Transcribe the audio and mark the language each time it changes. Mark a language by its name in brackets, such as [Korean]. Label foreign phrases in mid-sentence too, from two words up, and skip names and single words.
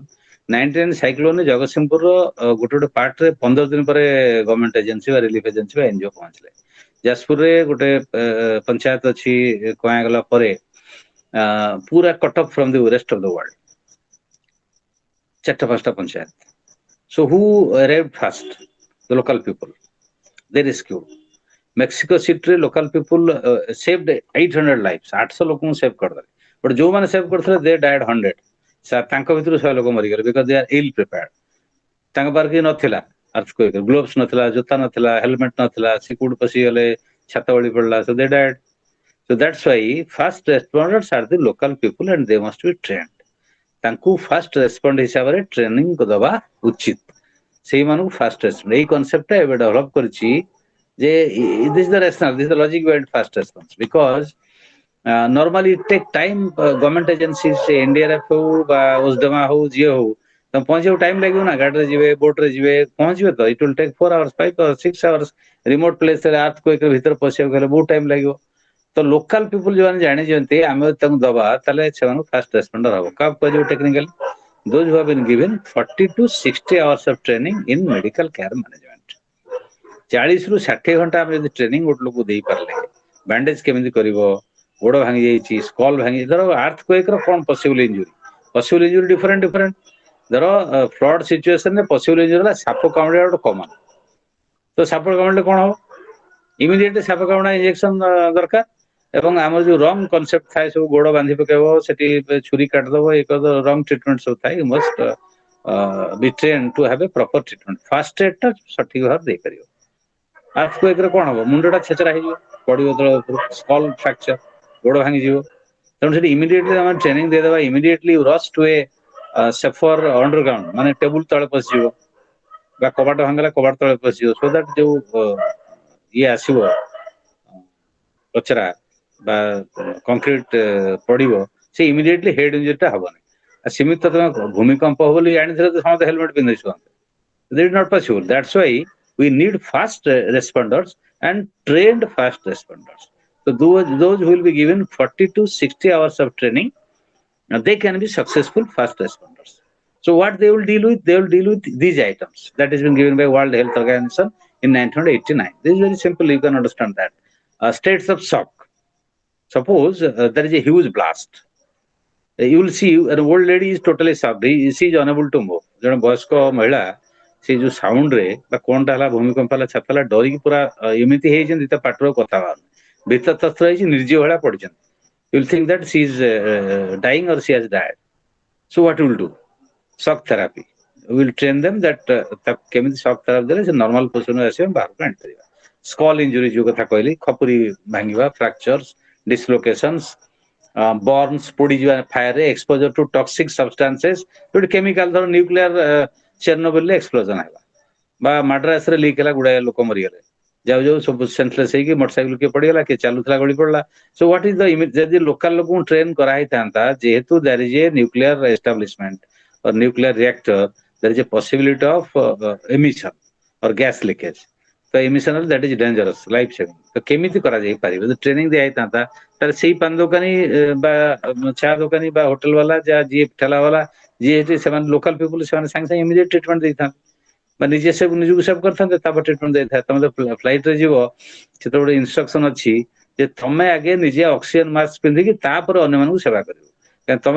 [Odia] 99 ସାଇକ୍ଲୋନରେ ଜଗତସିଂହପୁରର ଗୋଟେ ଗୋଟେ ପାର୍ଟରେ 15 ଦିନ ପରେ [English] government agency [Odia] ବା [English] relief agency [Odia] ବା ଏନଜିଓ ପହଞ୍ଚିଲେ। ଯାଜପୁରରେ ଗୋଟେ ପଞ୍ଚାୟତ ଅଛି, କୁହାଗଲା ପରେ ପୁରା [English] cut off from the rest of the world, [Odia] 4-5ଟା ପଞ୍ଚାୟତ। [English] So who arrived first? The local people. They rescued. Mexico City local people saved 800 lives. [Odia] 800 ଲୋକଙ୍କୁ ସେଭ୍ କରିଦେଲେ। ବଟ୍ ଯୋଉମାନେ ସେଭ୍ କରିଥିଲେ [English] they died 100. [Odia] ତାଙ୍କ ଭିତରୁ 100 ଲୋକ ମରିଗଲେ, [English] because they are ill prepared. [Odia] ତାଙ୍କ ପାଖରେ କିଛି ନଥିଲା, [English] earthquake gloves [Odia] ନଥିଲା, ଜୋତା ନଥିଲା, ହେଲମେଟ ନଥିଲା, ସେ କୋଉଠି ପଶିଗଲେ, ଛାତ ଗଳି ପଡିଲା, [English] so they died. So that's why first responders are the local people and they must be trained. [Odia] ତାଙ୍କୁ [English] first respond [Odia] ହିସାବରେ ଟ୍ରେନିଂ ଦେବା ଉଚିତ। ସେଇମାନଙ୍କୁ [English] first response [Odia] ଏଇ କନସେପ୍ଟଟା ଏବେ ଡେଭଲପ କରିଛି ଯେ [English] this is the rationale, this is the logic behind fast response because normally it take time government agencies [Odia] NDRF ହଉ ବା OSDMA ହଉ ଯିଏ ହଉ ତମେ ପହଞ୍ଚିବାକୁ ଟାଇମ ଲାଗିବ ନା ଗାଡିରେ ଯିବେ ବୋଟରେ ଯିବେ ପହଞ୍ଚିବେ ତ [English] it will take 4 hours 5 hours 6 [Odia] hours ରିମୋଟ ପ୍ଲେସରେ earthquake ଭିତରେ ପଶିବାକୁ ହେଲେ ବହୁତ ଟାଇମ ଲାଗିବ ତ [English] local people [Odia] ଯୋଉମାନେ ଜାଣିଛନ୍ତି ଆମେ ତାଙ୍କୁ ଦବା ତାହେଲେ ସେମାନଙ୍କୁ [English] first responder [Odia] ହବ କାହାକୁ କୁହାଯିବ ଟେକ୍ନିକାଲି [English] those who have been given 40 to 60 hours of training in medical care [Odia] management 40 ରୁ 60 ଘଣ୍ଟା ଆମେ ଯଦି ଟ୍ରେନିଂ ଗୋଟେ ଲୋକକୁ ଦେଇପାରିଲେ ବ୍ୟାଣ୍ଡେଜ କେମିତି କରିବ ଗୋଡ ଭାଙ୍ଗି ଯାଇଛି ସ୍କଲ ଭାଙ୍ଗି ଧର earthquake ର କଣ [English] possible injury different [Odia] ଧର ଫ୍ଲଡ ସିଚୁଏସନରେ ପସିବଲ ଇଞ୍ଜୁରି ହେଲା ସାପ କାମୁଡିବା ଗୋଟେ କମନ ତ ସାପ କାମୁଡିଲେ କଣ ହବ ଇମିଡିଏଟଲି ସାପ କାମୁଡା ଇଞ୍ଜେକ୍ସନ ଦରକାର ଏବଂ ଆମର ଯୋଉ [English] wrong concept [Odia] ଥାଏ ସବୁ ଗୋଡ ବାନ୍ଧି ପକେଇବ ସେଠି ଛୁରୀ କାଟିଦବ ଏ କରିଦବ [English] wrong treatment [Odia] ସବୁ ଥାଏ [English] you must be trained to have a proper treatment first aid [Odia] ଟା ସଠିକ ଭାବରେ ଦେଇପାରିବ earthquake ରେ କଣ ହବ ମୁଣ୍ଡଟା ଛେଚରା ହେଇଯିବ ପଡିବ ତଳ ଉପରୁ [English] skull fracture [Odia] ଗୋଡ ଭାଙ୍ଗିଯିବ ତେଣୁ ସେଠି ଇମିଡିଏଟଲି ଆମେ ଟ୍ରେନିଂ ଦେଇଦେବା ଇମିଡିଏଟଲି [English] rush to a safer underground [Odia] ମାନେ ଟେବୁଲ ତଳେ ପଶିଯିବ ବା କବାଟ ଭାଙ୍ଗିଲା କବାଟ ତଳେ ପଶିଯିବ [English] so that [Odia] ଯୋଉ ଇଏ ଆସିବ କଚରା ବା କଂକ୍ରିଟ ପଡିବ ସେ ଇମିଡିଏଟଲି ହେଡ ଇଞ୍ଜୁରିଟା ହବନି ଆଉ ସେମିତି ତ ତମେ ଭୂମିକମ୍ପ ହବ ବୋଲି ଜାଣିଥିଲେ ତ ସମସ୍ତେ ହେଲମେଟ ପିନ୍ଧି [English] ଶୁଅନ୍ତେ that is not possible that's why we need fast responders and trained fast responders so those who will be given 40 to 60 hours of training they can be successful fast responders so what they will deal with they will deal with these items that has been given by World Health Organization in 1989 this is very simple you can understand that states of shock suppose there is a huge blast you will see an old lady is totally shocked she is unable to move ଜଣେ ବୟସ୍କ [Odia] ମହିଳା ସେ ଯୋଉ ସାଉଣ୍ଡ ରେ ବା କଣଟା ହେଲା ଭୂମିକମ୍ପ ହେଲା ଛାତ ହେଲା ଡରିକି ପୁରା ଏମିତି ହେଇଛନ୍ତି ତା ପାଟିରୁ କଥା ବାହାରୁନି ଭିତର ତସ୍ତ୍ର ହେଇଛି ନିର୍ଜୀବ ଭଳିଆ ପଡିଛନ୍ତି [English] you will think that she is dying or she has died so what you will do shock therapy [Odia] we will train them that କେମିତି [English] shock therapy [Odia] ଦେଲେ ସେ [English] normal position [Odia] ଆସିବେ ବାହାରକୁ ଆଣିପାରିବା [English] skull injury [Odia] ଯୋଉ କଥା କହିଲି ଖପୁରି ଭାଙ୍ଗିବା [English] fractures dislocations [Odia] burns ପୋଡିଯିବା ଫାୟାରରେ [English] exposure to toxic substances [Odia] ଯୋଉଠି କେମିକାଲ ଧର ନ୍ୟୁକ୍ଲିୟର ଚେର୍ନୋବିଲରେ ଏକ୍ସପ୍ଲୋଜନ ହେଲା ବା ମାଡ୍ରାସରେ ଲିକ୍ ହେଲା ଗୁଡାଏ ଲୋକ ମରିଗଲେ ଯାଉ ଯାଉ ସବୁ ସେନ୍ସଲେସ୍ ହେଇକି ମୋଟରସାଇକେଲ କିଏ ପଡିଗଲା କିଏ ଚାଲୁଥିଲା ଗଳି ପଡିଲା [English] so what is the [Odia] ଯଦି ଲୋକାଲ ଲୋକଙ୍କୁ ଟ୍ରେନ କରାହେଇଥାନ୍ତା ଯେହେତୁ [English] there is a nuclear establishment or nuclear reactor there is a possibility of emission or gas leakage [Odia] ତ [English] emission that is dangerous life saving [Odia] ତ କେମିତି କରାଯାଇ ପାରିବ ଯଦି ଟ୍ରେନିଂ ଦିଆ ହେଇଥାନ୍ତା ତାହେଲେ ସେଇ ପାନ ଦୋକାନୀ ବା ଚା ଦୋକାନୀ ବା ହୋଟେଲ ବାଲା ଯାହା ଯିଏ ଠେଲା ବାଲା ଯିଏ ସେମାନେ [English] local people [Odia] ସେମାନେ ସାଙ୍ଗେ ସାଙ୍ଗେ [English] immediate treatment [Odia] ଦେଇଥାନ୍ତେ ବା ନିଜେ ନିଜକୁ ସେଭ୍ କରିଥାନ୍ତେ ତାପରେ ଟ୍ରିଟମେଣ୍ଟ ଦେଇଥାଏ ତମେ ତ ଫ୍ଲାଇଟରେ ଯିବ ସେତେବେଳେ ଗୋଟେ ଇନଷ୍ଟ୍ରକ୍ସନ ଅଛି ଯେ ତମେ ଆଗେ ନିଜେ [English] oxygen mask [Odia] ପିନ୍ଧିକି ତାପରେ ଅନ୍ୟମାନଙ୍କୁ ସେବା କରିବ କାରଣ ତମେ